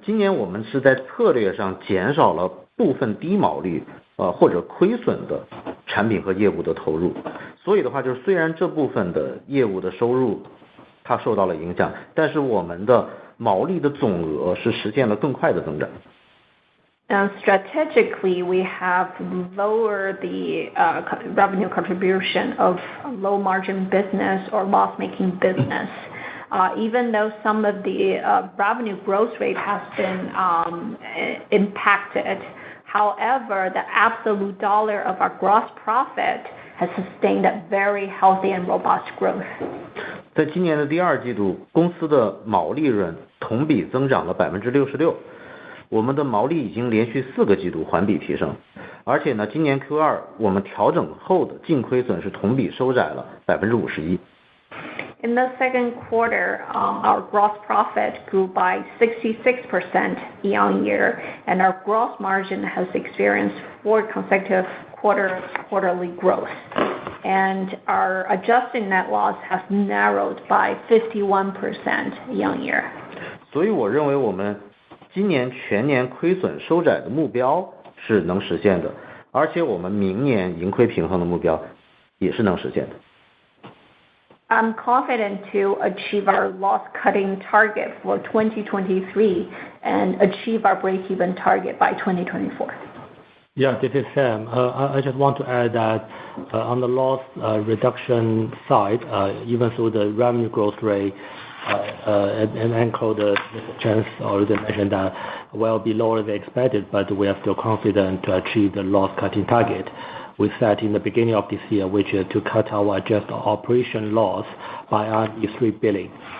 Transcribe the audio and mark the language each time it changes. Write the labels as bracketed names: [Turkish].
[Chinese] 今年我们是在策略上减少了部分低毛利或者亏损的产品和业务的投入，所以的话就是虽然这部分的业务的收入它受到了影响，但是我们的毛利的总额是实现了更快的增长。 [English] Strategically, we have lowered the revenue contribution of low margin business or loss-making business. Even though some of the revenue growth rate has been impacted, however, the absolute dollar of our gross profit has sustained a very healthy and robust growth. [Chinese] 在今年的第二季度，公司的毛利润同比增长了66%，我们的毛利已经连续4个季度环比提升，而且呢，今年 Q2 我们调整后的净亏损是同比收窄了51%。 [English] In the second quarter, our gross profit grew by 66% year-on-year, and our gross margin has experienced 4 consecutive quarterly growth. And our adjusted net loss has narrowed by 51% year-on-year. [Chinese] 所以我认为我们今年全年亏损收窄的目标是能实现的，而且我们明年盈亏平衡的目标也是能实现的。 [English] I'm confident to achieve our loss-cutting target for 2023 and achieve our break-even target by 2024. Yeah, this is Sam. I just want to add that on the loss reduction side, even though the revenue growth rate and echo the chance already mentioned that well below the expected, but we are still confident to achieve the loss-cutting target we set in the beginning of this year, which is to cut our adjusted operation loss by 3 billion.